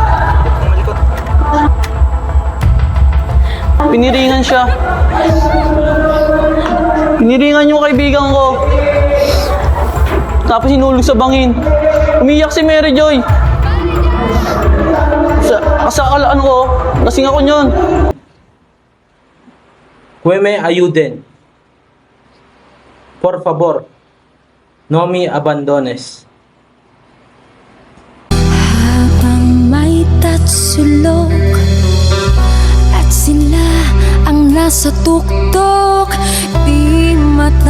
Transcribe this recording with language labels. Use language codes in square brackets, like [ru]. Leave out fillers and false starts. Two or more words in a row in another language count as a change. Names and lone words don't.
[tl] Piniringan siya. Piniringan yung kaibigan ko. Tapos hinulog sa bangin. Umiyak si Mary Joy. Lasing ako nyon. [es] Que me ayuden. Por favor, no me abandones. [tl] Habang may tatsulok at sila ang nasa tuktok, di